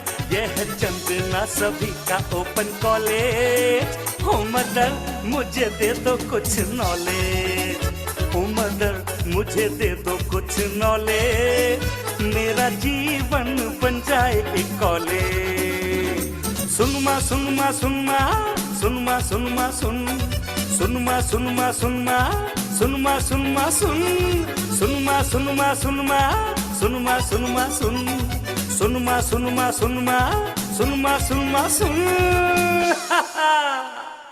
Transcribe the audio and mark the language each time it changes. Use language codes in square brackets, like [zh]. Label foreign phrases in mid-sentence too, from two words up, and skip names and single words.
[hi] यह है चंदना सभी का [en] open college, [hi] ओ मदर मुझे दे दो कुछ नॉलेज, ओ मदर मुझे दे दो कुछ नॉलेज, मेरा जीवन बन जाए एक कॉलेज। सुनमा सुनमा सुनमा सुनमा सुनमा सुन, सुनमा सुनमा सुनमा सुनमा सुनमा सुन, सुनमा सुनमा सुनमा सुनमा सुनमा सुन, सुनमा सुनमा सुनमा सुनमा सुनमा सुन।